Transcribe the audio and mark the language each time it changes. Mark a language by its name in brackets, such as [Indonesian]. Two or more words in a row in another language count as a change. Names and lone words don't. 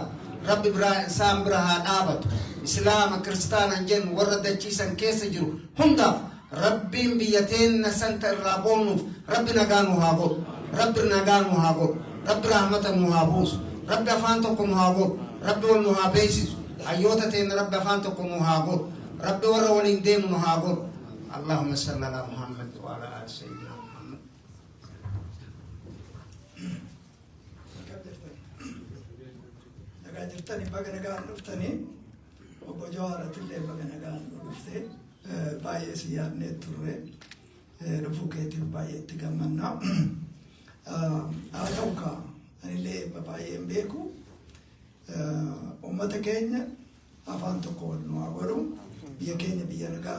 [Oromo] Rabbi isaan bira haa dhaabatu. Islaama kiristaana jennu warra dachiisan keessa jiru hundaaf Rabbiin biyyateenna santa irraa boonnuuf Rabbi nagaa nu haa godhu. Rabbi nagaa nu haa godhu. Rabbi rahmata nu haa buusu. Rabbi afaan tokko nu haa godhu. Rabbi wal nu haa beeksisu. Hayyoota teenya Rabbi afaan tokko nu haa godhu. Rabbi warra waliin deemu nu haa godhu. [Arabic] اللهم صل على محمد وعلى آل سيدنا محمد. [Oromo] jirtani baga nagaan dhuftanii obbo Jawaaratillee baga nagaan dhufte baay'ee si yaadnee turre dhufuu keetiif baay'ee itti gammannaa. Haa ta'u kaa anillee baay'een beeku uummata keenya afaan tokko wal nu haa godhu, biyya keenya biyya nagaa